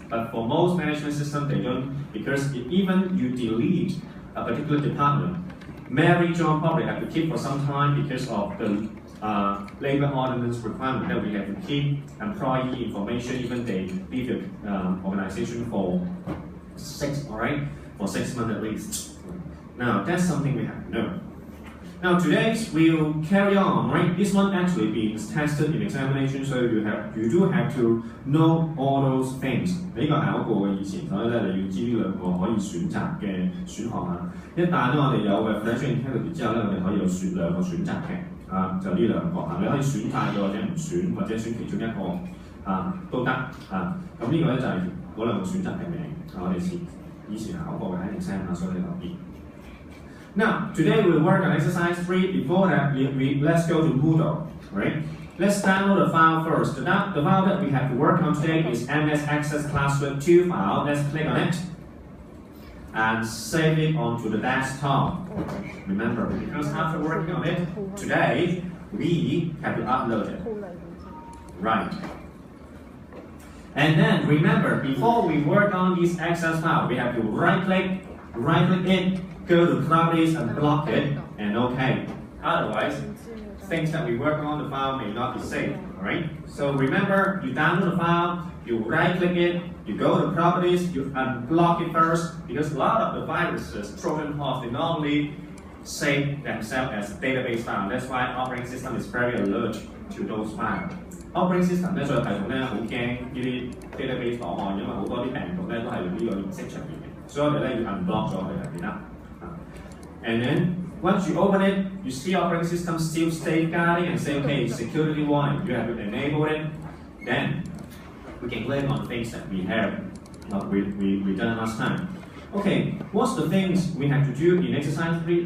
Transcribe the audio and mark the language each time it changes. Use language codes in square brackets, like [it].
[en] But for most management system, they don't, because if even you delete a particular department, Mary John probably have to keep for some time because of the labor ordinance requirement that we have to keep employee information, even they leave the organization for for 6 months at least. Now that's something we have to know. Now today we'll carry on, right? This one actually being tested in examination, so you do have to know all those things. [yue] 呢個考過嘅以前，所以咧你要知呢兩個可以選擇嘅選項啊。一旦咧我哋有嘅 financial integrity 之後咧，我哋可以有兩個選擇嘅，就呢兩個啊，你可以選晒嘅或者唔選，或者選其中一個都得啊。咁呢個咧就係嗰兩個選擇嘅名，我哋以前考過嘅喺 exam 所以你留意。 [en] Now, today we'll work on exercise 3. Before that, let's go to Moodle, right? Let's download the file first. The file that we have to work on today is MS Access Classroom 2 file. Let's click on it and save it onto the desktop. Remember, because after working on it today, we have to upload it. Right. And then remember, before we work on this Access file, we have to right-click it, go to properties and block it, and OK. Otherwise, things that we work on the file may not be saved. Alright? So remember, you download the file, you right-click it, you go to properties, you unblock it first, because a lot of the viruses, Trojan horse, they normally save themselves as a database file. That's why operating system is very alert to those files. [yue] Operating system 咧，所有系統咧好驚呢啲 database 檔案，因為好多啲病毒咧都係用呢個形式出現嘅，所以我哋咧要 unblock 咗佢入邊啦。 [en] And then once you open it, you see operating system still safeguarding and say, okay, security warning. You have to enable it. Then we can click on things that we have we done last time. Okay, what's the things we have to do in exercise 3?